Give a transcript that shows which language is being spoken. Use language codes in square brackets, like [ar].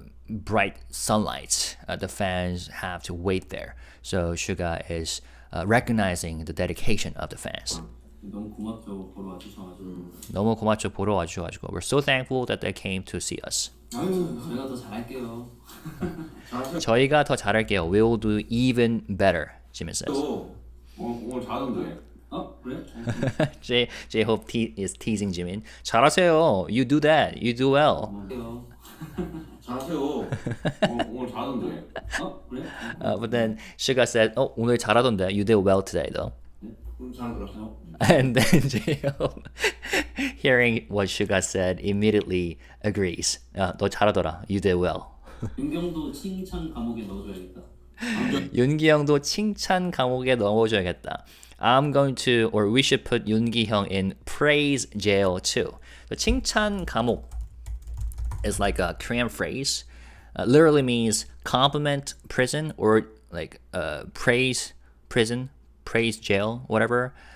[en] bright sunlight. The fans have to wait there. So SUGA is recognizing the dedication of the fans. [ko] 너무 고맙죠 보러 와주셔가지고. 너무 고맙죠 보러 와주셔가지고. [en] We're so thankful that they came to see us. [ko] 아유 저희가 더 잘할게요. 저희가 더 잘할게요. [en] We'll do even better. Jimin says. [ko] 오늘 잘하던데. 그래? [en] J-Hope is teasing Jimin. [ko] 잘하세요. [en] You do that. You do well. [ko] 잘하세요. 오늘 잘하던데. 그래? [en] But then SUGA said, [ko] 오늘 잘하던데. [en] You did well today though. [ko] 잘 들었어요. [en] And then J-Hope, hearing what SUGA said, immediately agrees. [ko] 너 잘하더라. [en] You did well. [ko] 윤경도 칭찬 감옥에 넣어줘야겠다. 윤기 형도 칭찬 감옥에 넣어줘야겠다. [en] I'm going to, or we should put 윤기 형 in praise jail too. So 칭찬 감옥 is like a Korean phrase. Literally means compliment prison or like praise prison, praise jail, whatever.